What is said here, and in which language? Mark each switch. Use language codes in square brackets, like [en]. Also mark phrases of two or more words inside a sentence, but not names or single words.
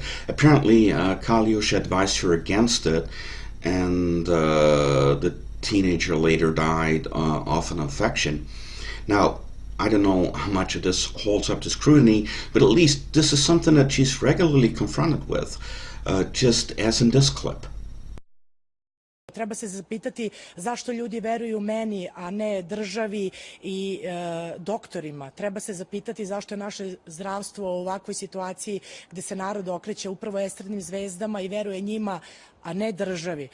[en] Apparently, Kaljush advised her against it, and the teenager later died of an infection. Now, I don't know how much of this holds up to scrutiny, but at least this is something that she's regularly confronted with, just as in this clip. [sr] Treba se zapitati zašto ljudi veruju meni, a ne državi i doktorima. Treba se zapitati zašto je naše zdravstvo u ovakvoj situaciji gde se narod okreće upravo estradnim zvezdama i veruje njima, a ne državi.